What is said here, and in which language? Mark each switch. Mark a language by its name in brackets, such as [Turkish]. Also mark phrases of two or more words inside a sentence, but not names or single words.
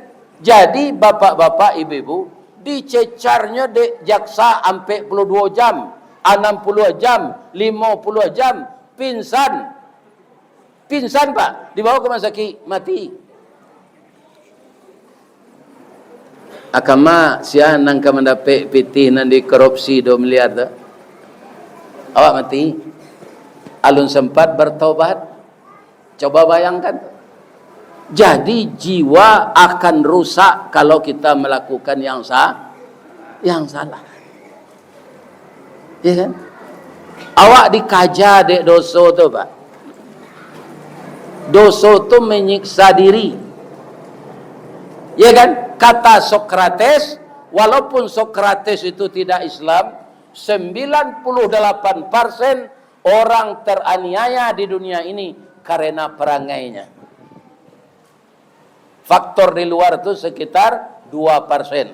[Indonesian] Jadi bapak-bapak ibu-ibu dicecarnya de jaksa sampai 42 jam, 60 jam, 50 jam, pingsan. Pingsan pak, dibawa ke rumah sakit, mati. [Minangkabau] Akama sia nang ka mendapat pitih nan di korupsi 2 miliar tu. Awak mati. Alun sempat bertobat. [Indonesian] Coba bayangkan. Jadi jiwa akan rusak kalau kita melakukan yang salah. Ya kan? [Minangkabau] Awak dikaja dek dosa tu pak. [Indonesian] Dosa tu menyiksa diri. Ya kan? Kata Sokrates, walaupun Sokrates itu tidak Islam, 98% orang teraniaya di dunia ini karena perangainya. Faktor di luar itu sekitar 2%.